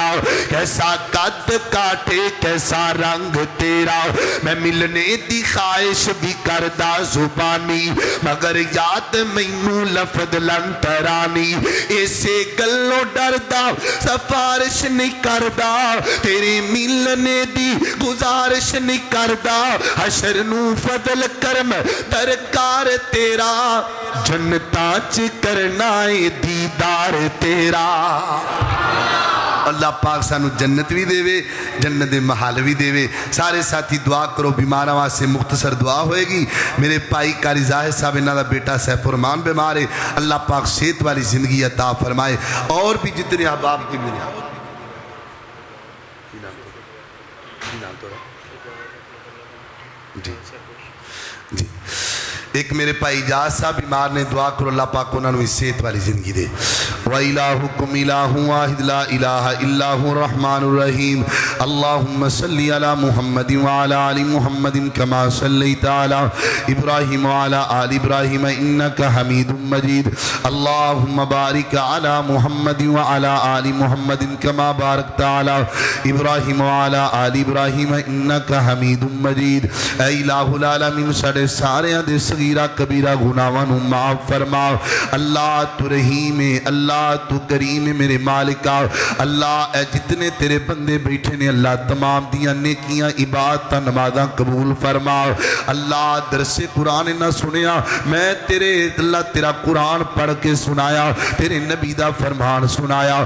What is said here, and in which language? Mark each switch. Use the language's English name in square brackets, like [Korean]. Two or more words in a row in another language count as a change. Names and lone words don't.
[Punjabi] کیسا قد کاٹے کیسا رنگ تیرا میں ملنے دی خواہش بھی کردا زبانی مگر یاد مینوں لفد لن ترانی ایسے گلاں توں ڈردا سفارش نہیں کردا تیرے ملنے دی گزارش نہیں کردا حشر نوں فضل کرم درکار تیرا جنتاں چ کرنا ہے دیدار تیرا اللہ پاک سانوں جنت بھی دیوے جنت دے محل بھی دیوے سارے ساتھی دعا کرو بیماراں واسطے مختصر دعا ہووے گی میرے بھائی قاری زاہد صاحب اِنہاں دا بیٹا سیف الرحمان بیمار ہے اللہ پاک صحت والی زندگی عطا فرمائے اور بھی جتنے احباب کی ملے جی جی اک میرے بھائی جاز صاحب بیمار نے، دعا کرو اللہ پاک اُنہاں نوں صحت والی زندگی دے. [Arabic] وإلهكم إله واحد لا إله إلا هو الرحمن الرحيم. اللهم صل على محمد وعلى آل محمد كما صليت على إبراهيم وعلى آل إبراهيم إنك حميد مجيد. اللهم بارك على محمد وعلى آل محمد كما باركت على إبراهيم وعلى آل إبراهيم إنك حميد مجيد. [Punjabi] اے [Arabic] إله العالمين [Punjabi] ساڈے ساریاں دے صغیرہ کبیرہ گناہاں نوں معاف فرما. اللہ توں رحیم ہے، اللہ توں کریم ہے میرے مالکا. اللہ ایہ جتنے تیرے بندے بیٹھے نے اللہ تمام دیاں نیکیاں عبادتاں نمازاں قبول فرما. اللہ درس قرآن نہ سنیا، میں تیرے اللہ تیرا قرآن پڑھ کے سنایا، تیرے نبی دا فرمان سنایا.